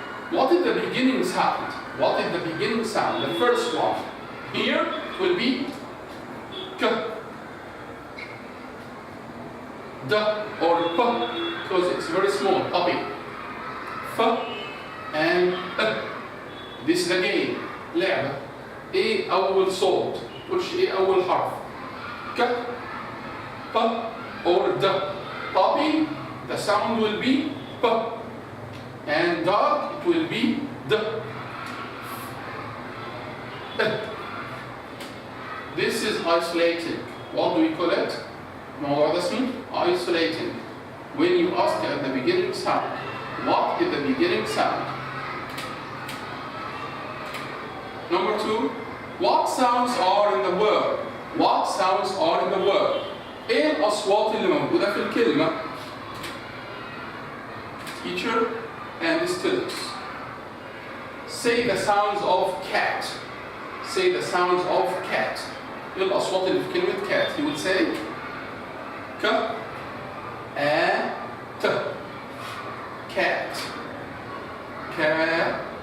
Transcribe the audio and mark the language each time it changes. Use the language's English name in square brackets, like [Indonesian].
[English] What is the beginning sound? What is the beginning sound? The first one. Here will be K, D or P, because it's very small, puppy. F and E. This is the game, لعبة. [Arabic] إيه أول صوت؟ تقولش إيه أول حرف؟ K, P or D. [English] Puppy, the sound will be P. And dog, it will be D. This is isolating. What do we call it? [Arabic] الموضوع ده اسمه isolating. [English] When you ask at the beginning sound, what is the beginning sound? Number 2, what sounds are in the word? What sounds are in the word? [Arabic] ايه الأصوات اللي موجودة في الكلمة؟ [English] Teacher and the students. Say the sounds of cat. Say the sounds of cat. [Arabic] ايه الأصوات اللي في كلمة cat? [English] He would say ك a t cat. Cat.